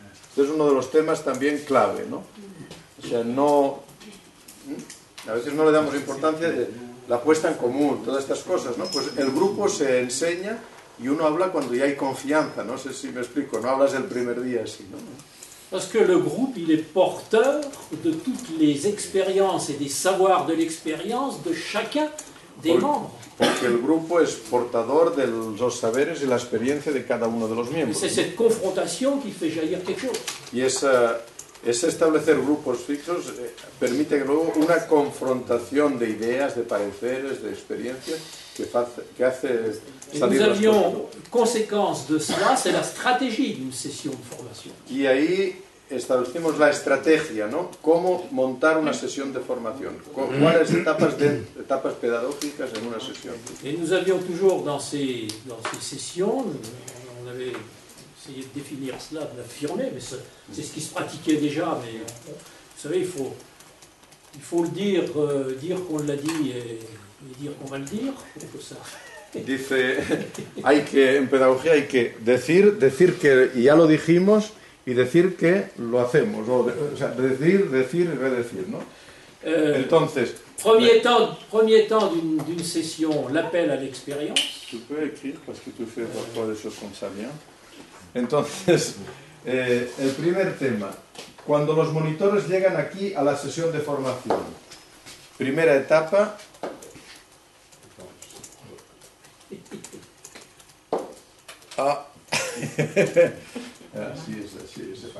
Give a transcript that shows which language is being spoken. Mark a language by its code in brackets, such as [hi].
[es] Este es uno de los temas también clave, ¿no? O sea, a veces no le damos importancia de la puesta en común, todas estas cosas, ¿no? Pues el grupo se enseña y uno habla cuando ya hay confianza, no sé si me explico, no hablas el primer día así, ¿no? [fr] Parce que le groupe, il est porteur de toutes les expériences et des savoirs de l'expérience de chacun des membres. [es] Porque el grupo es portador de los saberes y la experiencia de cada uno de los miembros. [fr] C'est cette confrontation qui fait jaillir quelque chose. [es] Y ese establecer grupos fixos permite luego una confrontación de ideas, de pareceres, de experiencias que hace salir las cosas. [fr] Nous avions conséquence de cela, c'est la stratégie d'une session de formation. [es] Y ahí establecimos la estrategia, ¿no? Cómo montar una sesión de formación, cuáles etapas pedagógicas en una sesión. [fr] Et nous avions toujours dans ces sessions, on avait essayé de définir cela, de l'affirmer, mais c'est ce qui se pratiquait déjà, mais vous savez, il faut le dire qu'on l'a dit et dire qu'on va le dire, ça. [es] Dice, en pedagogía hay que decir que ya lo dijimos y decir que lo hacemos, o sea, decir y redecir, ¿no? Entonces, [fr] premier temps d'une session, l'appel à l'expérience. Tu peux écrire parce que tu fais parfois des choses comme ça bien. [es] Entonces, el primer tema, cuando los monitores llegan aquí a la sesión de formación, primera etapa. Así es.